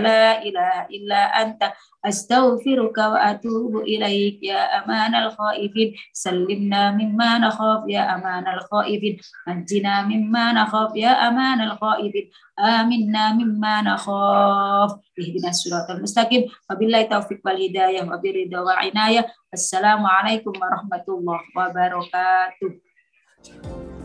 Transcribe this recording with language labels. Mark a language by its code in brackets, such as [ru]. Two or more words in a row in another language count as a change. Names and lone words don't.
[ar] لا إله إلا أنت أستغفرك وأتوب إليك يا أمان الخائفين سلمنا مما نخاف يا أمان الخائفين نجنا مما نخاف يا أمان الخائفين أمنا مما نخاف اهدنا الصراط المستقيم وبالله التوفيق والهداية وبالرضا والعناية. السلام عليكم ورحمة الله وبركاته.